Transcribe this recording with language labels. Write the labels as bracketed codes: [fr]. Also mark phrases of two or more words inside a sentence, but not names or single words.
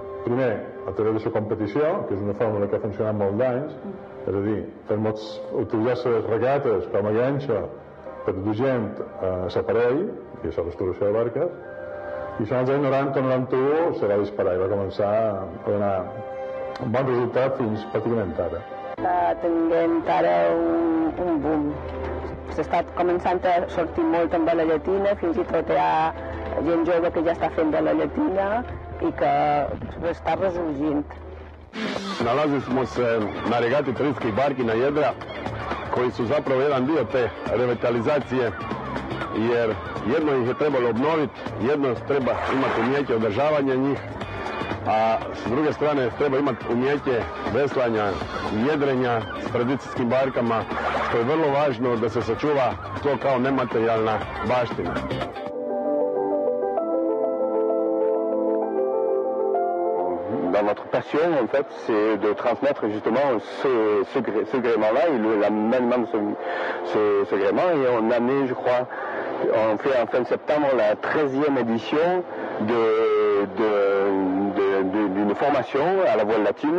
[ca] Primer, a través de la competició, que és una fórmula que ha funcionat molt d'anys, és a dir, utilitzar les regates com a ganxa per dur gent a l'aparell, i això és restauració de barques, i això als anys 90-91 se va disparar i va començar a donar un bon resultat fins pràcticament ara. Està tenint ara un boom. S'està començant a sortir molt amb la llatina, fins i tot hi ha gent jove que ja està fent de la llatina i que està resurgint. [hr] Nalazili smo se na regati Trinskih barki na jedra koji su zapravo jedan dio te revitalizacije, jer jedno ih je trebalo obnoviti, jedno treba imati umjeće održavanja njih, a s druge strane treba imati umjeće veslanja, jedrenja s tradicijskim barkama, što je vrlo važno da se sačuva to kao nematerijalna baština. [fr] Dans notre passion, en fait, c'est de transmettre justement ce gréement-là et l'amènement de ce gréement. Et on a mis, je crois, on fait en fin de septembre la 13e édition d'une formation à la voile latine.